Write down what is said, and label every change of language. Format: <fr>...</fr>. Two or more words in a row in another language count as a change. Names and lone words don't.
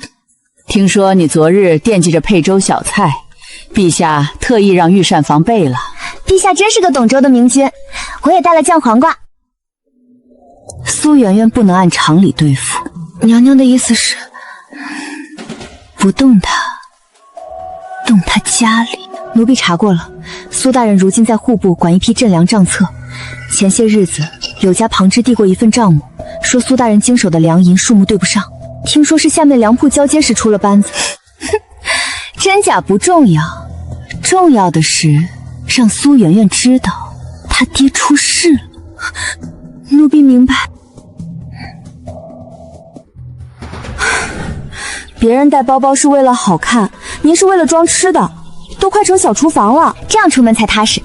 <zh>聽說你昨日惦記着配粥小菜，陛下特意讓御膳房備了。陛下真是個懂粥的明君，我也帶了醬黃瓜。蘇媛媛不能按常理對付。娘娘的意思是，不動他，動他家裡。奴婢查過了，蘇大人如今在戶部管一批鎮糧賬冊。前些日子，柳家旁支遞過一份賬目，說蘇大人經手的糧銀數目對不上，聽說是下面糧鋪交接時出了班子。真假不重要，重要的是讓蘇媛媛知道他爹出事了。奴婢明白。別人帶包包是為了好看，您是為了裝吃的，都快成小廚房了，這樣出門才踏實。</zh>